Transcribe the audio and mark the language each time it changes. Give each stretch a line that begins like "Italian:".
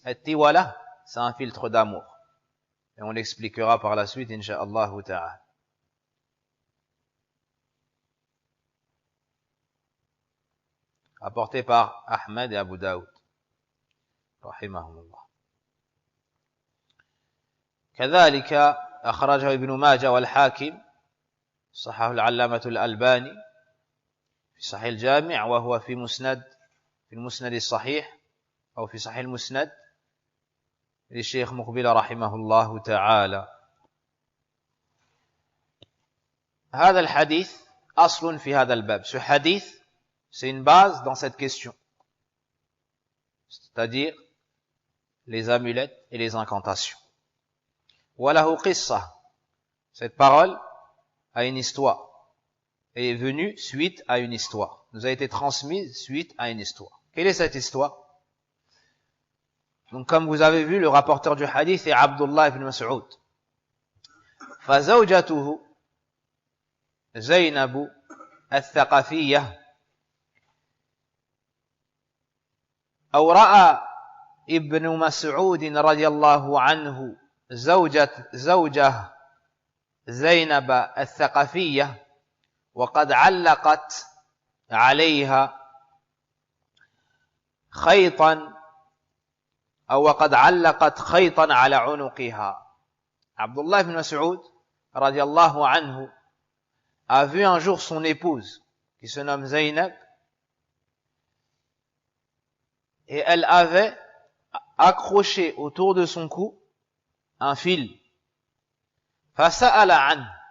French: At-tiwala, c'est un filtre d'amour. Et on l'expliquera par la suite, incha'Allah ta'ala. Apporté par Ahmed et Abu Daoud.
Arabic: Rahimahumullah. كذلك أخرجه ابن ماجه والحاكم صححه العلامة الألباني في صحيح الجامع وهو في المسند الصحيح أو في صحيح المسند للشيخ مقبل رحمه الله تعالى. هذا الحديث أصل في هذا الباب.
French: Ce hadith, c'est une base dans cette question. C'est-à-dire les amulettes et les incantations.
Arabic: وله قصة.
French: Cette parole a une histoire. Et est venue suite à une histoire. Nous a été transmise suite à une histoire. Quelle est cette histoire? Donc, comme vous avez vu, le rapporteur du hadith est Abdullah ibn Mas'ud.
Arabic: فزوجته زينب الثقفية أو رأى ابن مسعود رضي الله عنه زوجه زينب الثقفية وقد علقت عليها خيطا أو وقد علقت خيطا على عنقها.
French: Abdullah ibn Mas'ud radiallahu anhu a vu un jour son épouse qui se nomme Zaynab et elle avait accroché autour de son cou un fil.
Arabic: Fasa'ala an.